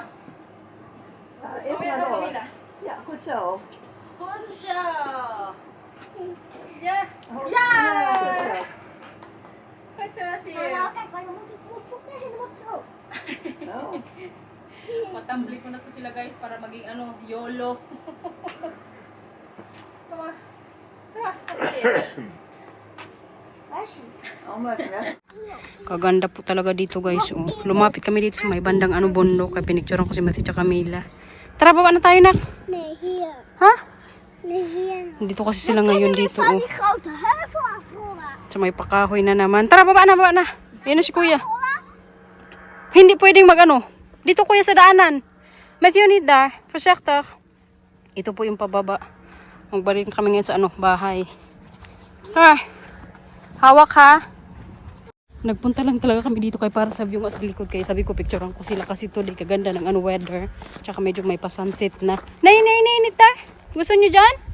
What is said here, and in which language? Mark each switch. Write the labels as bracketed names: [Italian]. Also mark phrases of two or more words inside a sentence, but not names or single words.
[Dutch] Even naar door. Ja, goed zo. Goed zo. Ja. Hoofd- Ja! goed zo. Goed zo, Matthew. Nou, kijk, maar dan moet ik mijn voeten helemaal zo. Oh. [Filipino] Matambli ko na to sila guys para maging ano, YOLO. Tama. Tama. [Dutch] Waar is hij? Allemaal even weg. [Filipino] Kaganda po talaga dito guys. Oh. Lumapit kami dito sa may bandang ano bundok. Kaya pinicturean ko si Matthew at Camila. Tara, baba na tayo na. [Dutch] Nee, hier. [Filipino] Ha? [Dutch] Nee, hier. [Filipino] Dito kasi sila ngayon dito. [Dutch] Van Oh. die grote heuvel afrollen. [Filipino] Sa may pakahoy na naman. Tara, baba na, baba na. Yan na si kuya. Hindi pwedeng mag-ano. Dito kuya sa daanan. Matthew, [Dutch] niet daar. Voorzichtig. [Filipino] Ito po yung pababa. Magbalik kami ngayon sa ano, bahay. Ha? Hawak ha. Nagpunta lang talaga kami dito kay para sa view nga sa likod. Kaya sabi ko, picturean ko sila kasi today kaganda ng ano weather. Tsaka medyo may pasunset na. Nay, Nita. Gusto nyo dyan?